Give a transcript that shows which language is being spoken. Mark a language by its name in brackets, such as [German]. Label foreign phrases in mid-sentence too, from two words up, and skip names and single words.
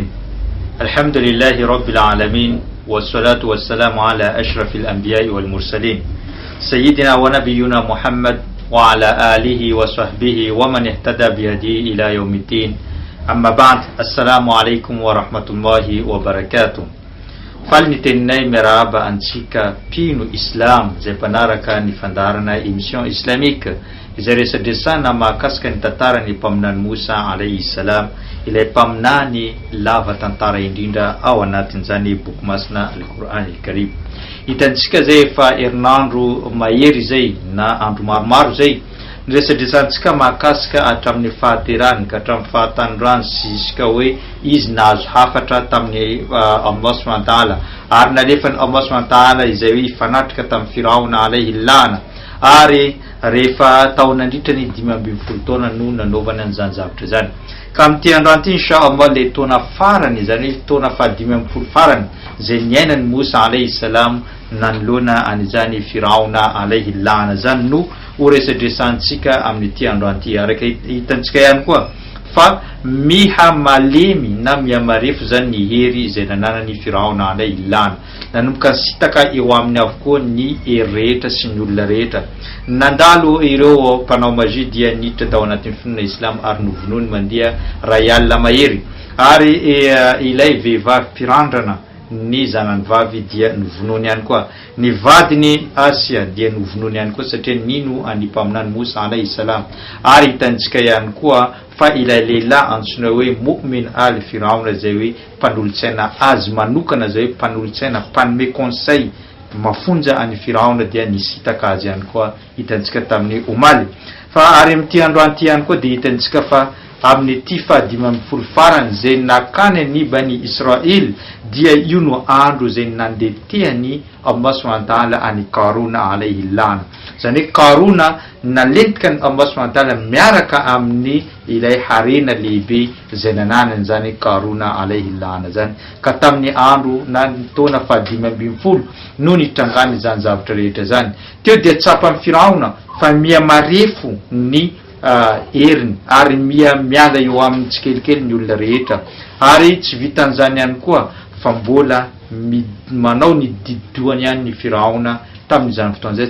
[Arabic] الحمد لله رب العالمين، والصلاة والسلام على أشرف الأنبياء والمرسلين سيدنا ونبينا محمد وعلى آله وصحبه ومن اهتدى بهديه إلى يوم الدين. أما بعد، السلام عليكم ورحمة الله وبركاته. [Malagasy] Falnitenay meraba antsika pino islam zay mpanaraka ny fandarana [French] émission islamique [Malagasy] izay resadresana mahakasika ny tantarany mpaminany Musa [Arabic] عليه السلام, [Malagasy] ilay mpaminany lava tantara indrindra ao anatin'izany boky masina Al-Qur'an Al-Karim. Hitantsika zay efa herinandro mahery zay na andro maromaro zay resadresantsika mahakasika hatramin'ny fahaterany ka hatramin'ny fahatanodrano sy isika hoe izy nahazo hafatra tamin'ny Allah [Arabic] سبحانه وتعالى, [Malagasy] ary nalefany Allah [Arabic] سبحانه وتعالى [Malagasy] izay hoe ifanatrika tamin'ny Firaona [Arabic] عليه اللعنة, [Malagasy] ary rehefa tao nandritra ny 520 taona no nanaovana an'izany zavatra zany. Ka amin'ity androany ity inshallah le taona farany, zany hoe taona faha 5 farany zay niainany Musa [Arabic] عليه السلام [Malagasy] nanoloana an'izany Firaona [Arabic] عليه اللعنة [Malagasy] zany no horesadresantsika amin'ity androany ity. Araka hitantsika ihany koa fa miha malemy na mihamarefo zany ny hery izay nananany Firaona [Arabic] عليه اللعنة, [Malagasy] nanomboka sitaka eo amin'ny avokoa ny hery rehetra sy ny olona rehetra. Nandalo ireo mpanao magia dia niditra tao anatin'ny finoana islam ary novonony mandeha ray alina mahery, ary ilay vehivavy mpirandrana ny zanany vavy dia novonony ihany koa. Ny vadiny Asia dia novonony ihany koa satria nino any mpaminany Musa [Arabic] عليه السلام. [Malagasy] Ary hitantsika ihany koa fa ilay lehilahy antsoina hoe [Arabic] مؤمن آل [Malagasy] Firaona zay hoe mpanolotsaina azy manokana, zay hoe mpanolotsaina mpanome conseil mafonja any Firaona dia nisitaka azy ihany koa hitantsika tamin'ny omaly. Fa ary amin'ity androany ity ihany koa dia hitantsika fa amin'ny ty faha 5 farany zay nakany ny bani Israel dia io no andro zay nandetehany Allah [Arabic] سبحانه وتعالى [Malagasy] any Karuna [Arabic] عليه اللعنة. [Malagasy] Zany hoe Karuna nalentika ny Allah [Arabic] سبحانه وتعالى [Malagasy] miaraka amin'ny ilay harena lehibe zay nananany zany Karuna [Arabic] عليه اللعنة [Malagasy] zany. Ka tamin'ny andro na taona faha 5 no nitrangany zany zavatra rehetra zany. Teo dia tsapan'ny Firaona fa mihamarefo ny heriny ary miala eo amin'ny tsikelikely ny olona rehetra, ary tsy vitan'izany ihany koa fa mbola manao ny didoany ihany ny Firaona tamin'izany fotoan'izay.